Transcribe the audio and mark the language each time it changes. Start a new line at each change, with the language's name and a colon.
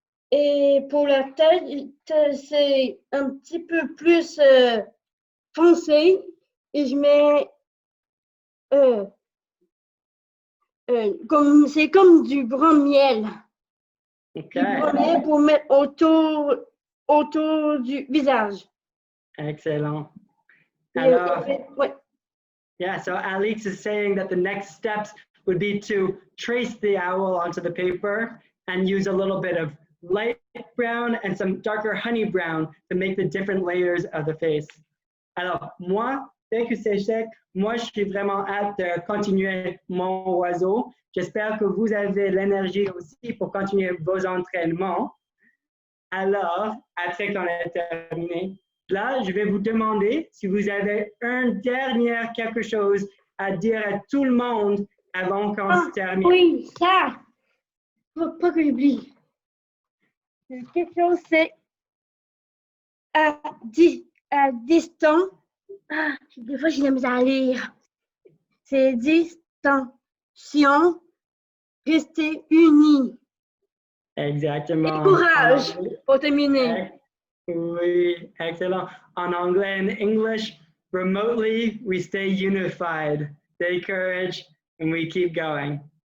French: Et pour la tête, c'est un petit peu plus foncé. Et je mets c'est comme du brun miel.
English: Okay.
French: Du brun miel pour mettre autour du visage. Excellent. Alors, ouais.
English: yeah, so Alex is saying that the next steps would be to trace the owl onto the paper and use a little bit of light brown and some darker honey brown to make the different layers of the face.
French: Alors, moi, dès que c'est sec, moi, je suis vraiment hâte de continuer mon oiseau. J'espère que vous avez l'énergie aussi pour continuer vos entraînements. Alors, après qu'on ait terminé, là, je vais vous demander si vous avez un dernier quelque chose à dire à tout le monde avant qu'on se termine. Oui, ça. Faut pas que j'oublie. Quelque chose, c'est à distance. Ah, des fois, j'ai de la misère à lire. C'est distension, rester unis. Exactement. Et courage pour terminer. Oui, excellent. En anglais,
English: in English, remotely, we stay unified. Stay courage, and we keep going.